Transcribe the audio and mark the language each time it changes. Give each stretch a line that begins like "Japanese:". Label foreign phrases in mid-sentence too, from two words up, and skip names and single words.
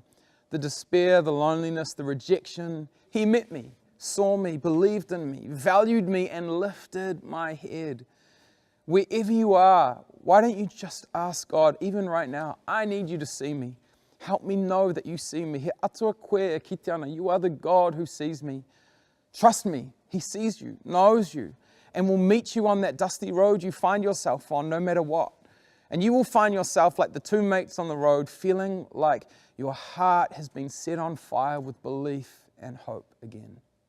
English: The despair, the loneliness, the rejection. He met me, saw me, believed in me, valued me, and lifted my head. Wherever you are, why don't you just ask God, even right now, I need you to see me. Help me know that you see me.
Māori: He atua koe ki te ana.
English: You are the God who sees me. Trust me, He sees you, knows you, and will meet you on that dusty road you find yourself on no matter what. And you will find yourself like the two mates on the road, feeling like your heart has been set on fire with belief and hope again.